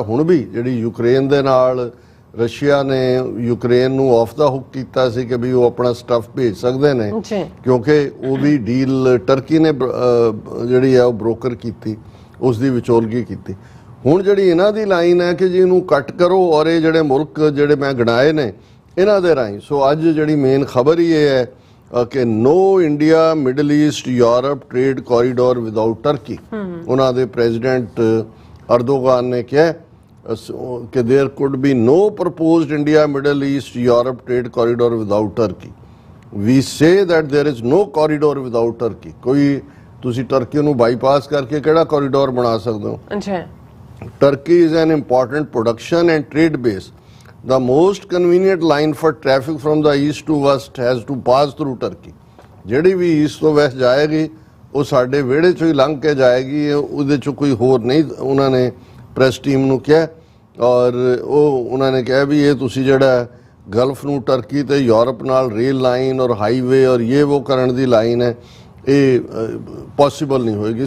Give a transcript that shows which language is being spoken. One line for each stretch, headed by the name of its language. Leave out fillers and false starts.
Punjabi: ਹੁਣ ਵੀ ਜਿਹੜੀ ਯੂਕਰੇਨ ਦੇ ਨਾਲ ਰਸ਼ੀਆ ਨੇ ਯੂਕਰੇਨ ਨੂੰ ਆਫ ਦਾ ਹੁੱਕ ਕੀਤਾ ਸੀ ਕਿ ਵੀ ਉਹ ਆਪਣਾ ਸਟੱਫ ਭੇਜ ਸਕਦੇ ਨੇ, ਕਿਉਂਕਿ ਉਹ ਵੀ ਡੀਲ ਟਰਕੀ ਨੇ ਜਿਹੜੀ ਆ ਉਹ ਬ੍ਰੋਕਰ ਕੀਤੀ, ਉਸ ਦੀ ਵਿਚੋਲਗੀ ਕੀਤੀ। ਹੁਣ ਜਿਹੜੀ ਇਹਨਾਂ ਦੀ ਲਾਈਨ ਹੈ ਕਿ ਜੀ ਇਹਨੂੰ ਕੱਟ ਕਰੋ, ਔਰ ਇਹ ਜਿਹੜੇ ਮੁਲਕ ਜਿਹੜੇ ਮੈਂ ਗਿਣਾਏ ਨੇ ਇਹਨਾਂ ਦੇ ਰਾਹੀਂ। ਸੋ ਅੱਜ ਜਿਹੜੀ ਮੇਨ ਖਬਰ ਹੀ ਇਹ ਹੈ ਕਿ
English: No India Middle East Europe trade corridor without Turkey.
Punjabi: ਉਹਨਾਂ ਦੇ ਪ੍ਰੈਜ਼ੀਡੈਂਟ ਅਰਦੋਗਾਨ ਨੇ ਕਿਹਾ ਕਿ
English: there could be no proposed India Middle East Europe trade corridor without Turkey. We say that there is no corridor without Turkey.
Punjabi: ਕੋਈ ਤੁਸੀਂ turkey ਨੂੰ bypass ਕਰਕੇ ਕਿਹੜਾ ਕੋਰੀਡੋਰ ਬਣਾ ਸਕਦੇ ਹੋ? ਅੱਛਾ।
English: Turkey is an important production and trade base. The most convenient line for traffic from the east to west has to pass through Turkey.
Punjabi: ਜਿਹੜੀ ਵੀ ਈਸਟ ਤੋਂ ਵੈਸਟ ਜਾਏਗੀ ਉਹ ਸਾਡੇ ਵਿਹੜੇ ਚੋਂ ਹੀ ਲੰਘ ਕੇ ਜਾਏਗੀ, ਉਹਦੇ ਚੋਂ ਕੋਈ ਹੋਰ ਨਹੀਂ। ਉਹਨਾਂ ਨੇ ਪ੍ਰੈਸ ਟੀਮ ਨੂੰ ਕਿਹਾ, ਔਰ ਉਹ ਉਹਨਾਂ ਨੇ ਕਿਹਾ ਵੀ ਇਹ ਤੁਸੀਂ ਜਿਹੜਾ ਗਲਫ ਨੂੰ ਟਰਕੀ ਤੇ ਯੂਰਪ ਨਾਲ ਰੇਲ ਲਾਈਨ ਔਰ ਹਾਈਵੇ ਔਰ ਇਹ ਉਹ ਕਰਨ ਦੀ ਲਾਈਨ ਹੈ, ਇਹ ਪੋਸੀਬਲ ਨਹੀਂ ਹੋਏਗੀ।